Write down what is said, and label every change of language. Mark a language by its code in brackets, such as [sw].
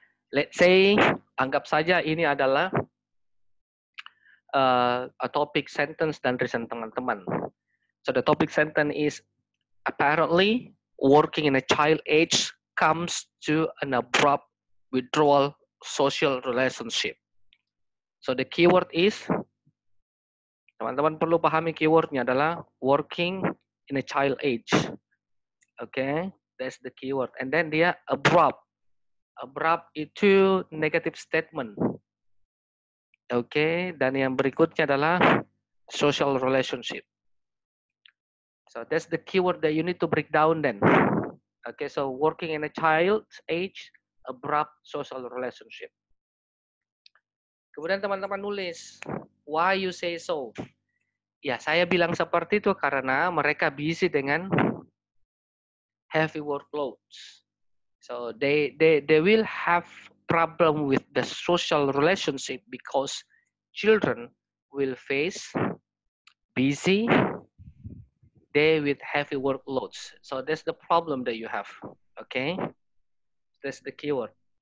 [id] Let's say, anggap saja ini adalah a topic sentence dan reason teman-teman. [en] So the topic sentence is apparently working in a child age comes to an abrupt withdrawal social relationship. So the keyword is, teman-teman perlu pahami keywordnya adalah working in a child age. Okay, that's the keyword. And then dia abrupt. Abrupt itu negative statement. [id] Okay, dan yang berikutnya adalah social relationship. [en] So that's the keyword that you need to break down then. Okay, so working in a child's age, abrupt social relationship. Kemudian teman-teman nulis, why you say so? [id] Ya, saya bilang seperti itu karena mereka busy dengan heavy workloads. [en] So they will have problem with the social relationship because children will face busy day with heavy workloads. So that's the problem that you have. Okay, that's the keyword.